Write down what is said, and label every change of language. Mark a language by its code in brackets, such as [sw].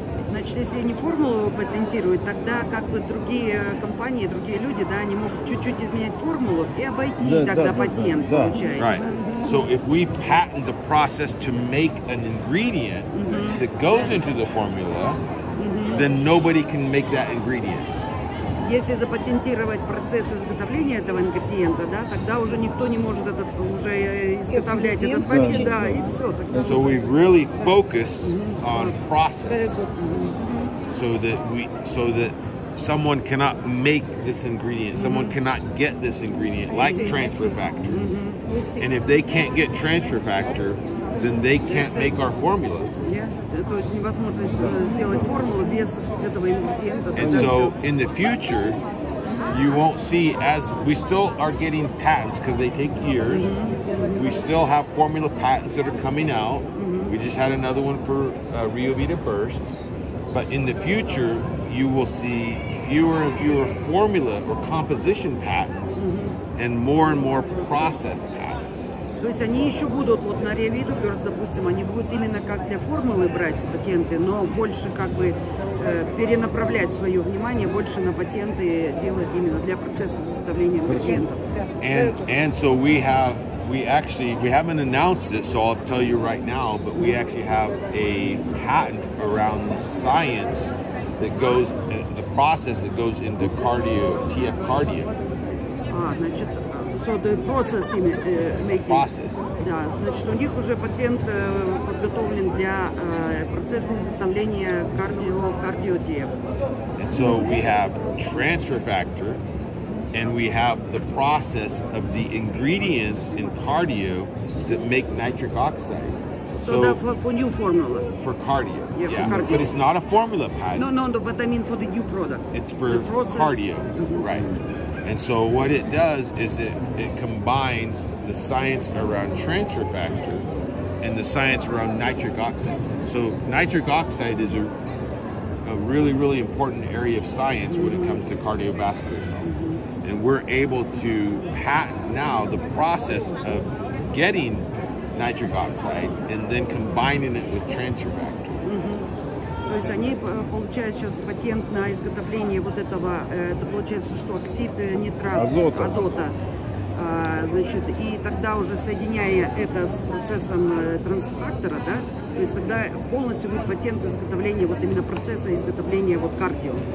[ru] Значит, если они формулу патентируют, тогда как бы другие компании, другие люди, да, они могут чуть-чуть изменять формулу и обойти тогда патент, получается. [en] Right. So if we patent the process to make an ingredient that goes into the formula, then nobody can make that ingredient. [ru] Если запатентировать процесс изготовления этого ингредиента, да, тогда уже никто не может уже изготовлять этот патент, да, и все. [en] So we've really focused on process, so that someone cannot make this ingredient, someone cannot get this ingredient like transfer factor, and if they can't get transfer factor, then they can't make our formula. [ru] То есть невозможно сделать формулу без этого ингредиента. [en] And so in the future, you won't see, as we still are getting patents because they take years. We still have formula patents that are coming out. We just had another one for Rio Vita Burst. But in the future, you will see fewer and fewer formula or composition patents and more process patents. [ru] То есть они еще будут, вот на Rio Vita Burst, допустим, они будут именно как для формулы брать патенты, но больше как бы перенаправлять свое внимание больше на патенты, делать именно для процесса изготовления ингредиентов. [en] And so we haven't announced it, so I'll tell you right now, but we actually have a patent around the science that goes, the process that goes into cardio, TF cardio. [ru] Значит, [en] so the process making. Process. [ru] Да, значит, у них уже патент подготовлен для процесса изготовления кардио-TF. [en] And so we have transfer factor, and we have the process of the ingredients in cardio that make nitric oxide. So for new formula. For cardio. Yeah, for cardio. But it's not a formula patent. No, but I mean for the new product. It's for cardio, right? And so what it does is it combines the science around transfer factor and the science around nitric oxide. So nitric oxide is a really important area of science when it comes to cardiovascular health. and we're able to patent now the process of getting nitric oxide and then combining it with transfer factor. [ru] То есть они получают сейчас патент на изготовление вот этого, это получается, что оксид нитрата, азота. Значит, и тогда уже соединяя это с процессом трансфактора, да, то есть тогда полностью будет патент изготовления вот именно процесса изготовления вот кардио.